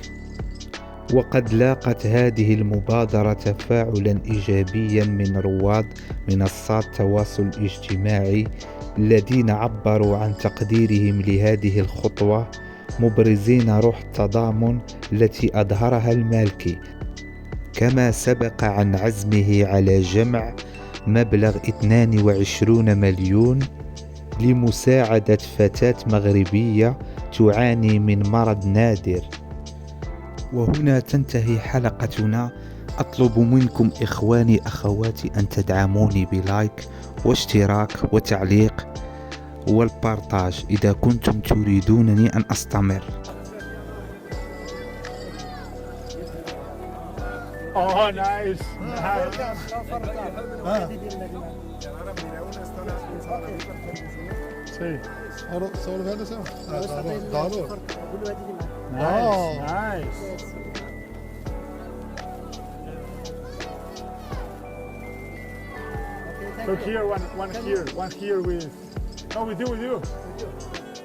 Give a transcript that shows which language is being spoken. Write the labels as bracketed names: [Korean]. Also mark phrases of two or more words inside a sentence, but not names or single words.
[Arabic] وقد لاقت هذه المبادرة تفاعلا إيجابيا من رواد منصات التواصل الاجتماعي الذين عبروا عن تقديرهم لهذه الخطوة، مبرزين روح التضامن التي أظهرها المالكي، كما سبق عن عزمه على جمع مبلغ 22 مليون لمساعدة فتاة مغربية تعاني من مرض نادر. وهنا تنتهي حلقتنا. أطلب منكم إخواني أخواتي أن تدعموني بلايك واشتراك وتعليق والبارتاج إذا كنتم تريدونني أن أستمر. [English] Oh, nice. [Spanish] Sí. Ahora, ¿solo ves eso? [English] Nice. Look here, one here with. Oh, with you.